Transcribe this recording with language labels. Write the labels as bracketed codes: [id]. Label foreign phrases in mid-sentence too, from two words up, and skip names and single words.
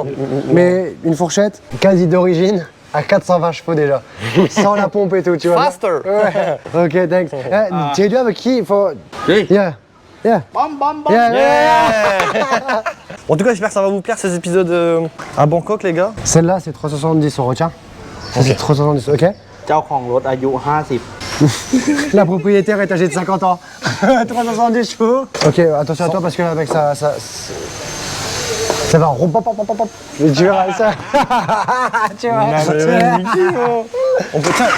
[fr] Mais une fourchette quasi d'origine à 420 chevaux déjà. Sans la pompe et tout, tu vois. [en] Faster. [fr] Ouais. [en] Ok, thanks. [fr] Tu es avec qui? [en] Yeah. Yeah. Bam, bam, bam. Yeah. [fr] En tout cas, j'espère que ça va vous plaire ces épisodes à Bangkok, les gars. Celle-là, c'est 370, on retient. Ça, c'est 370, ok. [th] เจ้าของรถอายุ 50 [fr] La propriétaire est âgée de 50 ans. 370 chevaux. Ok, attention à toi parce que là, avec ça va. Mais tu verras ça. Tu vois. On peut tiens.